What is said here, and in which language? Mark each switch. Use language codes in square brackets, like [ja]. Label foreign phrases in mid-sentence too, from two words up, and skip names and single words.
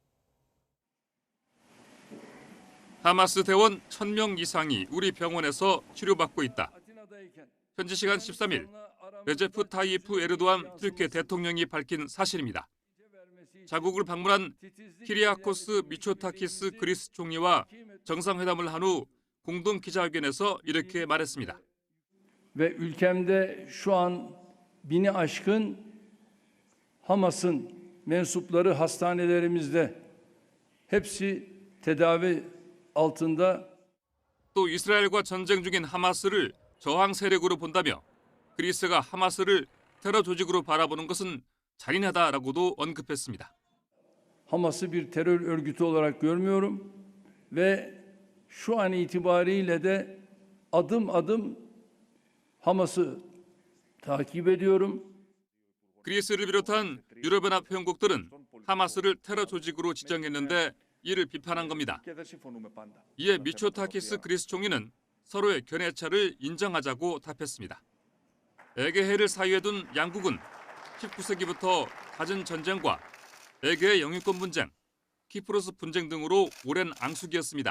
[ko] 하마스 대원 1000명 이상이 우리 병원에서 치료받고 있다. 현지 시간 13일 레제프 타이프 에르도안 튀르키예 대통령이 밝힌 사실입니다. 자국을 방문한 키리아코스 미초타키스 그리스 총리와 정상회담을 한 후 공동 기자회견에서 이렇게 말했습니다. [tr] Ve ülkemde şu an 1000'i aşkın Hamas'ın mensupları hastanelerimizde hepsi tedavi altında. [ko] 또 이스라엘과 전쟁 중인 하마스를 저항 세력으로 본다며 그리스가 하마스를 테러 조직으로 바라보는 것은 잔인하다라고도 언급했습니다. [tr] Hamas'ı bir terör örgütü olarak görmüyorum ve şu an itibariyle de adım adım Hamas'ı takip ediyorum. [ko] 그리스를 비롯한 유럽연합 회원국들은 하마스를 테러 조직으로 지정했는데 이를 비판한 겁니다. 이에 미초타키스 그리스 총리는 서로의 견해차를 인정하자고 답했습니다. 에게해를 사이에 둔 양국은 19세기부터 갖은 전쟁과 에게해 영유권 분쟁, 키프로스 분쟁 등으로 오랜 앙숙이었습니다.